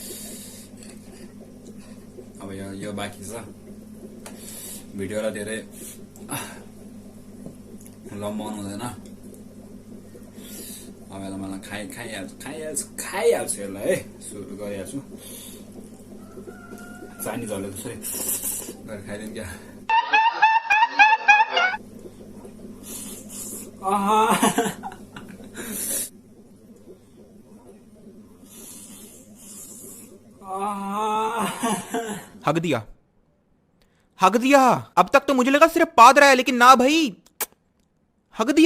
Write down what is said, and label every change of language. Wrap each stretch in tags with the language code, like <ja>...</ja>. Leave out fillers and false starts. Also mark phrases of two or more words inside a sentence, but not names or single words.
<ne>अब यो बाँकी छ भिडियोलाई धेरै लम्बाउनु हुँदैन अब यसलाई मलाई खाइहाल्छु यसलाई है सुरु गरिहाल्छु चाइनिजहरूले त्यसरी गरेर खाइदिनु क्या</ne> <hi>हक दिया अब तक तो मुझे लगा सिर्फ पाद रहा है लेकिन ना भाई हक दिया</hi>